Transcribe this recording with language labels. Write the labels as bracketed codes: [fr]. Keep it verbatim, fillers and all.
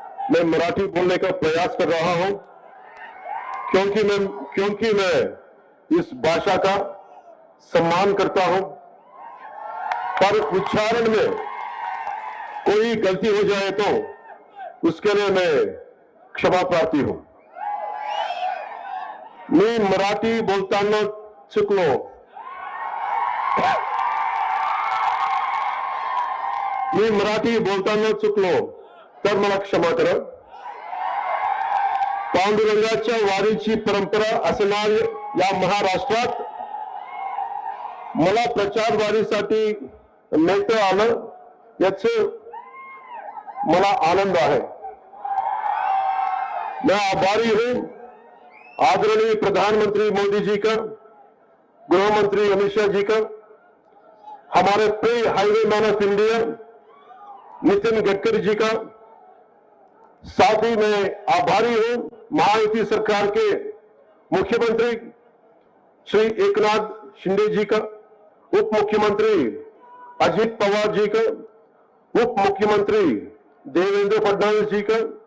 [hi] मैं मराठी बोलने का प्रयास कर रहा हूं क्योंकि मैं क्योंकि मैं इस भाषा का सम्मान करता हूं, पर उच्चारण में कोई गलती हो जाए तो उसके लिए मैं क्षमा प्रार्थी हूं. [mr] मी मराठी बोलताना चुकलो, मी मराठी बोलताना चुकलो तर मला क्षमा करा. पांडुरंगाच्या वारीची परंपरा असणारी या महाराष्ट्रात मला प्रचारवारीसाठी नेते आलं याचे मला आनंद आहे. [hi] मैं आभारी हूं आदरणीय प्रधानमंत्री मोदी जी का, गृहमंत्री अमित शाह जी का, हमारे प्रिय highway man of India Nitin Gadkari ji का. साथ ही मैं आभारी हूं महायुति सरकार के मुख्यमंत्री श्री एकनाथ शिंदे जी का, उप मुख्यमंत्री अजित पवार जी का, उप मुख्यमंत्री देवेंद्र फडणवीस जी का.